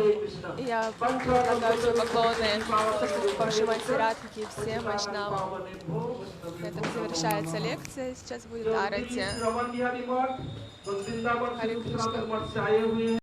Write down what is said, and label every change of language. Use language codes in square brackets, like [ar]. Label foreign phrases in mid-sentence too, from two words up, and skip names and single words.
[hi] हरे कृष्ण। [ru] Я предлагаю свои поклоны Паршимати Радхике и всем вайшнавам. На этом завершается лекция. Сейчас будет арати. [hi] रमन बिहारी मठ, वृंदावन हरे से कृष्ण। मठ से आए हुए हैं।